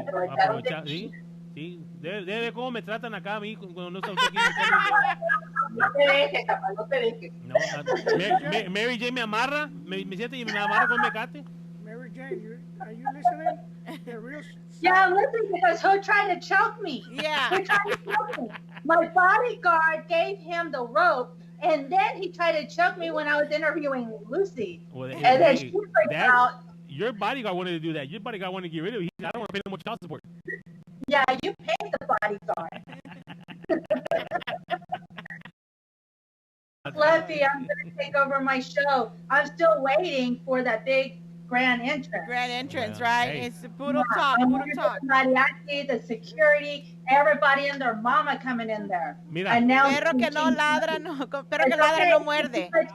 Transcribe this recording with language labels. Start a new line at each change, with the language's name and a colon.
Spanish: Aprovechar, ¿sí? Sí, debe ver cómo me tratan acá a mí cuando no está usted aquí. No te dejes, papá, no te dejes. No, Mary Jane me amarra, me siente y me amarra con mecate.
English: Mary Jane, are you listening? Yeah, I'm listening because he's trying to choke me. Yeah. He's trying to choke me. My bodyguard gave him the rope, and then he tried to choke me when I was interviewing Lucy. Well, and then she freaked out. Your bodyguard wanted to do that. Your bodyguard wanted to get rid of you. I don't want to pay no more child support. Yeah, you paid the bodyguard. Fluffy, I'm going to take over my show. I'm still waiting for that big grand entrance. Right? Hey. It's the puro talk. The mariachi, the security, everybody and their mama coming in there.
Spanish: Mira. Perro que no ladra, no muerde.